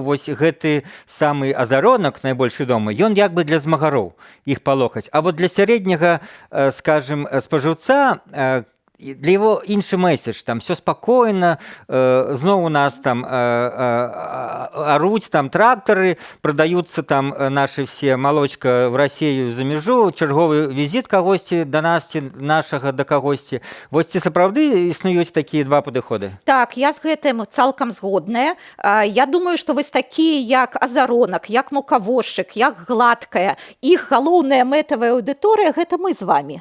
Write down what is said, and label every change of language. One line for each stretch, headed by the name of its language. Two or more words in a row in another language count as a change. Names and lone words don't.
Belarusian: Вось гэты самы азаронак, найбольш вядомы, ён як бы для змагароў іх палохаць.
Russian: А вот
Belarusian: для сярэдняга, скажем, спажыўца, для его іншы месседж,
Russian: там все спокойно,
Belarusian: зноў у нас там аруць там трактары,
Russian: продаются там наши все молочка в Россию
Belarusian: за мяжу, чарговы візит кагосьці да нас, нашага да кагосьці. Вось ці сапраўды існуюць такія два падыходы? Так, я з гэтым цалкам згодная. Я думаю, што вось такія як азаронак, як мукавозчык, як гладкая, іх галоўная мэтавая аўдыторыя гэта мы з вами.